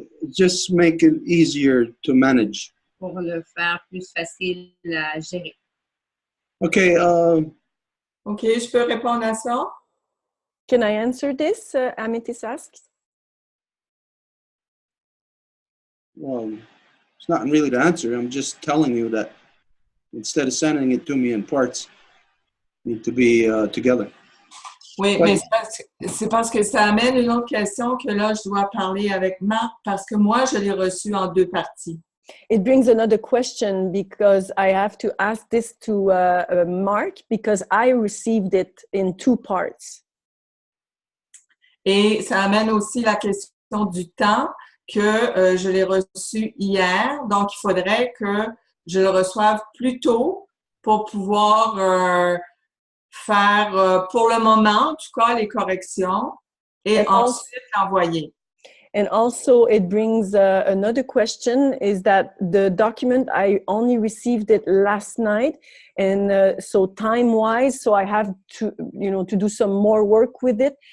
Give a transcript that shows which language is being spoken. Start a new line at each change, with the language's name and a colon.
English: Just make it easier to manage.
French: Pour le faire plus facile à gérer.
English: Okay.
French: OK, je peux répondre à ça?
English: Can I answer this? Amethyst asks. Well, it's not really the answer. I'm just telling you that instead of sending it to me in parts, need to be together.
French: Oui, mais c'est parce que ça amène une autre question que là, je dois parler avec Marc parce que moi, je l'ai reçu en deux parties.
English: It brings another question because I have to ask this to Mark because I received it in two parts.
French: Et ça amène aussi la question du temps que je l'ai reçu hier. Donc, il faudrait que je le reçoive plus tôt pour pouvoir faire, pour le moment, en tout cas, les corrections et ensuite l'envoyer.
English: And also it brings another question is that the document, I only received it last night. And so time-wise, so I have to, to do some more work with it.